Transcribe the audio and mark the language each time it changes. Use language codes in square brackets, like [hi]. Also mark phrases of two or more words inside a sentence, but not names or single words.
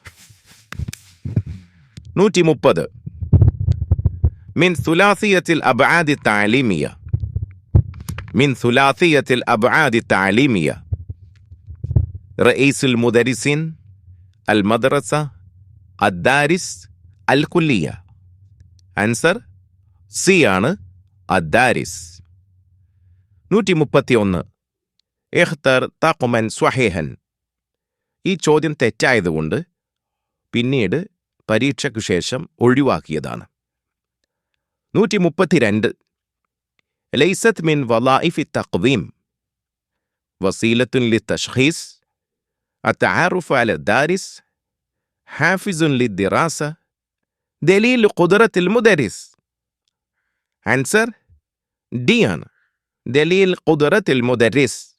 [ar] 130 من ثلاثية الأبعاد التعليمية، من ثلاثية الأبعاد التعليمية رئيس المدرسين، المدرسة، الدارس، الكلية. [ml] Answer C ആണ് الدارس. [ar] 131 اختر طاقما صحيحا. [ml] ഈ ചോദ്യം തെറ്റായതുകൊണ്ട് പിന്നീട് പരീക്ഷയ്ക്കു ശേഷം ഒഴിവാക്കിയതാണ്. [ar] 132 ليست من وظائف التقويم، وسيلة للتشخيص، التعرف على الدارس، حافز للدراسة، دليل قدرة المدرس. [ml] Answer D ആണ് [ar] دليل قدرة المدرس.